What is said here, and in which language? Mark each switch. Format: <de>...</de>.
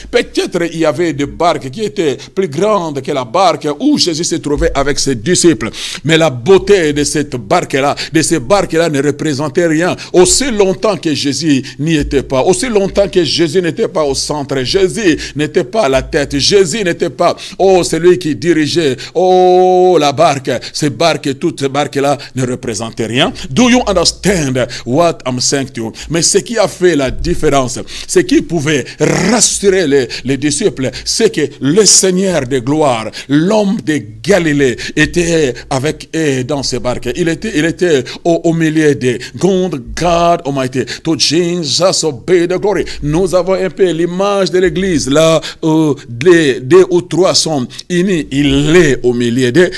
<fr>Peut-être il y avait des barques qui étaient plus grandes que la barque où Jésus se trouvait avec ses disciples, mais la beauté de cette barque-là, de ces barques-là ne représente représentait rien. Aussi longtemps que Jésus n'y était pas, aussi longtemps que Jésus n'était pas au centre, Jésus n'était pas à la tête, Jésus n'était pas, celui qui dirigeait, la barque. Ces barques, toutes ces barques-là ne représentaient rien.</fr> <en>Do you understand what I'm saying to you?</en> <fr>Mais ce qui a fait la différence, ce qui pouvait rassurer les disciples, c'est que le Seigneur de gloire, l'homme de Galilée, était avec eux dans ces barques. Il était au milieu des</fr> <en>God Almighty. To Jesus be the glory.</en> <fr>Nous avons un peu l'image de l'église, là où deux ou trois sont unis, il est au milieu d'eux.</fr>